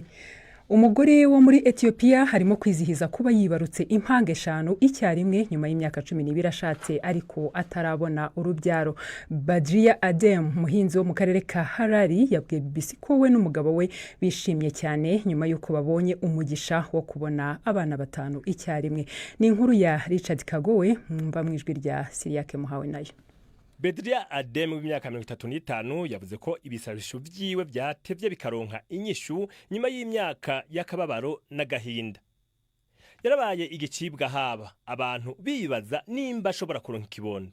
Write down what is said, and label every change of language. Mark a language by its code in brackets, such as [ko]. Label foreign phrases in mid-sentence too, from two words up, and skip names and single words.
[rw] Umugore wo muri Ethiopia harimo kwizihiza kuba yibarutse impanga 5 icyarimwe nyuma y'imyaka 12 ashatse ariko atarabona urubyaro. Badria Adem, muhinzi wo mu karere ka Harari, yabwiye BBC ko we n'umugabo we bishimye cyane nyuma y'uko babonye umugisha wo kubona abana 5 icyarimwe. Ni inkuru ya Richard Kagowe, mwumva mu ijwi rya Siriake Muhawe nayo. [rn] Badria Adem w'imyaka 35 yavuze ko ibisabisho vyiwe byatevye bikaronka inyishu nyuma y'imyaka y'akababaro n'agahinda. Yarabaye igicibwa haba abantu bibaza nimba ashobora kuronka ikibondo.